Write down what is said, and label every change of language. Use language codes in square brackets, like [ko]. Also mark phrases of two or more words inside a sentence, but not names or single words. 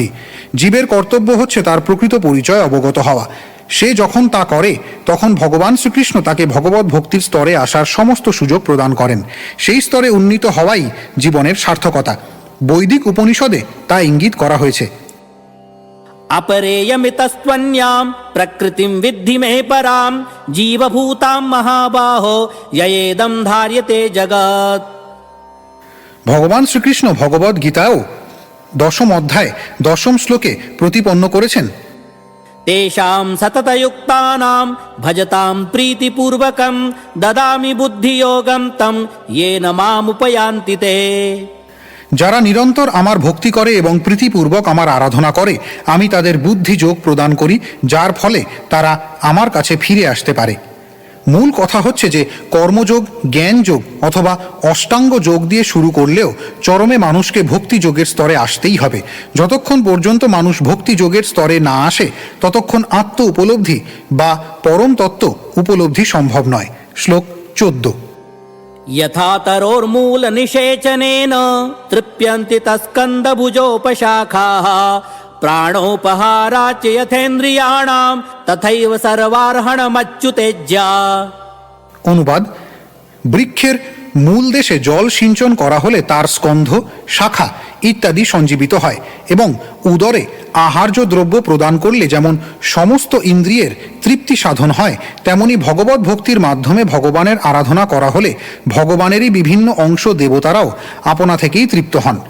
[bn] জীবের কর্তব্য হচ্ছে তার প্রকৃত পরিচয় অবগত হওয়া। সে যখন তা করে তখন ভগবান শ্রীকৃষ্ণ তাকে ভগবত ভক্তির স্তরে আসার সমস্ত সুযোগ প্রদান করেন। সেই স্তরে উন্নীত হওয়াই জীবনের সার্থকতা। বৈদিক উপনিষদে তা ইঙ্গিত করা হয়েছে। [sa] अपरेयमितस्त्वन्यां प्रकृतिं विद्धि मे परां जीवभूतां महाबाहो ययेदं धार्यते जगत्। [bn] ভগবান শ্রীকৃষ্ণ ভগবদ গীতাও 10ম অধ্যায় 10ম শ্লোকে প্রতিপন্ন করেছেন, [sa] तेषां सततयुक्तानां भजतां प्रीतिपूर्वकं ददामि बुद्धियोगं तं येन मामुपयान्ति ते। [bn] যারা নিরন্তর আমার ভক্তি করে এবং প্রীতিপূর্বক আমার আরাধনা করে, আমি তাদের বুদ্ধি যোগ প্রদান করি, যার ফলে তারা আমার কাছে ফিরে আসতে পারে। মূল কথা হচ্ছে যে কর্মযোগ, জ্ঞান যোগ অথবা অষ্টাঙ্গ যোগ দিয়ে শুরু করলেও চরমে মানুষকে ভক্তি যোগের স্তরে আসতেই হবে। যতক্ষণ পর্যন্ত মানুষ ভক্তি যোগের স্তরে না আসে ততক্ষণ আত্ম উপলব্ধি বা পরম তত্ত্ব উপলব্ধি সম্ভব নয়। শ্লোক 14। [sa] यथा तरोर्मूलनिषेचनेन तृप्यन्ति तस्कन्दभुजोपशाखाः प्राणोपहाराच यथेन्द्रियाणां तथैव सर्वार्हणमच्युतेज्या। [bn] অনুবাদ: বৃক্ষের মূল দেশে জল সিঞ্চন করা হলে তার স্কন্ধ, শাখা ইত্যাদি সঞ্জীবিত হয় এবং উদরে আহার্য দ্রব্য প্রদান করলে যেমন সমস্ত ইন্দ্রিয়ের তৃপ্তি সাধন হয়, তেমনি ভগবত ভক্তির মাধ্যমে ভগবানের আরাধনা করা হলে ভগবানেরই বিভিন্ন অংশ দেবতারাও আপনা থেকেই তৃপ্ত হন।